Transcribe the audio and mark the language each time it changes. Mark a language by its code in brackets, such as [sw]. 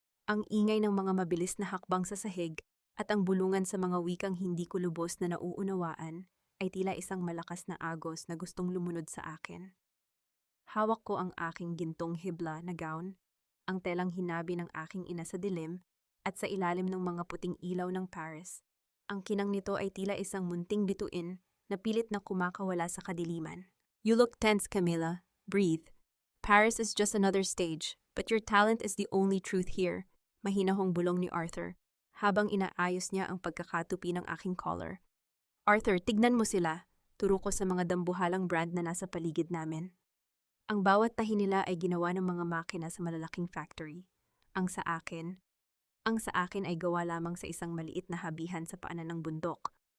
[tl] Ang ingay ng mga mabilis na hakbang sa sahig at ang bulungan sa mga wikang hindi ko lubos na nauunawaan ay tila isang malakas na agos na gustong lumunod sa akin. Hawak ko ang aking gintong hibla na gown, ang telang hinabi ng aking ina sa dilim, at sa ilalim ng mga puting ilaw ng Paris. Ang kinang nito ay tila isang munting bituin na pilit na kumakawala sa kadiliman. [en] You look tense, Camilla. Breathe. Paris is just another stage, but your talent is the only truth here. [tl] Mahinahong bulong ni Arthur, habang inaayos niya ang pagkakatupi ng aking collar. Arthur, tignan mo sila. Turo ko sa mga dambuhalang brand na nasa paligid namin. Ang bawat tahi nila ay ginawa ng mga makina sa malalaking factory. Ang sa akin ay gawa lamang sa isang maliit na habihan sa paanan ng bundok.